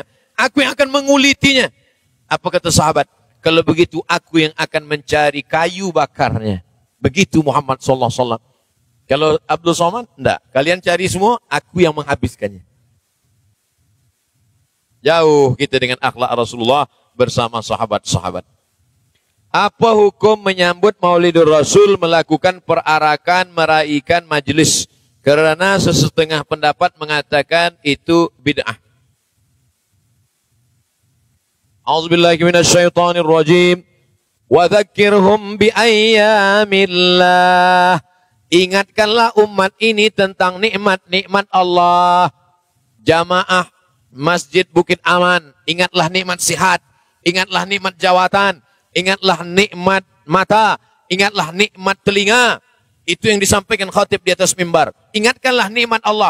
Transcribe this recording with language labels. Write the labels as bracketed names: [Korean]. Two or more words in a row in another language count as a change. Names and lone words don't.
[Malay] Aku yang akan mengulitinya. Apa kata sahabat? Kalau begitu aku yang akan mencari kayu bakarnya. Begitu Muhammad [Arabic] صلى الله عليه وسلم. [Malay] Kalau Abdul Somad, enggak. Kalian cari semua, aku yang menghabiskannya. Jauh kita dengan akhlak Rasulullah bersama sahabat-sahabat. Apa hukum menyambut Maulidur Rasul, melakukan perarakan, meraihkan majlis? Karena sesetengah pendapat mengatakan itu bid'ah. [Arabic] أعوذ بالله من الشيطان الرجيم. وذكرهم بأيام الله. [Malay] Ingatkanlah umat ini tentang nikmat-nikmat Allah. Jamaah Masjid Bukit Aman, ingatlah nikmat sihat, ingatlah nikmat jawatan, ingatlah nikmat mata, ingatlah nikmat telinga. Itu yang disampaikan khatib di atas mimbar. Ingatkanlah nikmat Allah.